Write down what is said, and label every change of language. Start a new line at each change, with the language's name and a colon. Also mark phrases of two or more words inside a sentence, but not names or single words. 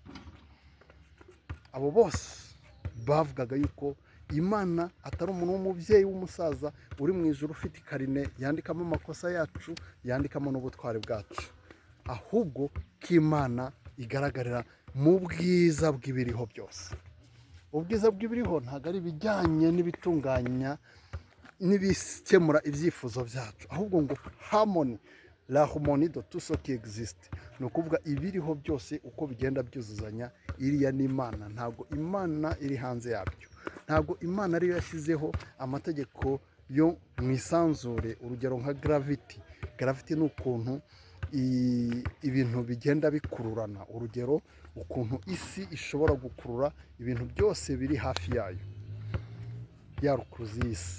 Kinyarwanda: Abo bose bavugaga yuko Imana atari umuntu w'umubyeyi w'umusaza uri mu ijuru ufite ikarine yandikamo amakosa yacu, yandikamo n'ubutwari bwacu, ahubwo ko Imana igaragarira mu bwiza bw'ibiriho byose. Ubwiza bw'ibiriho ntabwo ari ibijyanye n'ibitunganya n'ibikemura ibyifuzo byacu, ahubwo ngo harmony,
French: la harmonie de tout ce qui existe,
Kinyarwanda: ni ukuvuga ibiriho byose uko bigenda byuzuzanya. Iriya ni Imana, ntabwo Imana iri hanze yabyo, ntabwo Imana ariyo yashyizeho amategeko yo mu isanzure. Urugero nka gravity. Gravity ni ukuntu ibintu bigenda bikururana, urugero ukuntu isi ishobora gukurura ibintu byose biri hafi yayo, ya rukuruzi y'isi.